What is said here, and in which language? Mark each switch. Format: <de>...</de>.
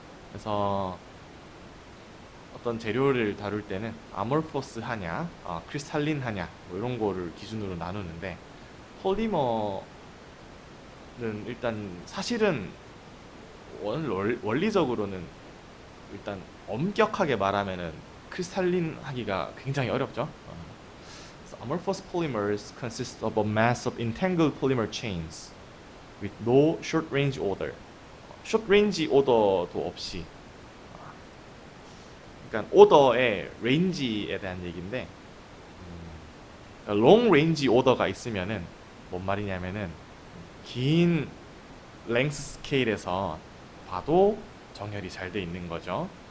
<ko>그래서 어떤 재료를 다룰 때는 amorphous 하냐, 크리스탈린 하냐, 뭐 이런 거를 기준으로 나누는데, 폴리머는 일단 사실은 원리적으로는 일단 엄격하게 말하면은 크리스탈린 하기가 굉장히 어렵죠.</ko> <en>So amorphous polymers consist of a mass of entangled polymer chains with no short range order.</en> <ko>short range order도 없이, 그러니까 오더의 레인지에 대한 얘기인데, 롱 레인지 오더가 있으면은 뭔 말이냐면은 긴 랭스 스케일에서 봐도 정렬이 잘 돼 있는 거죠.</ko>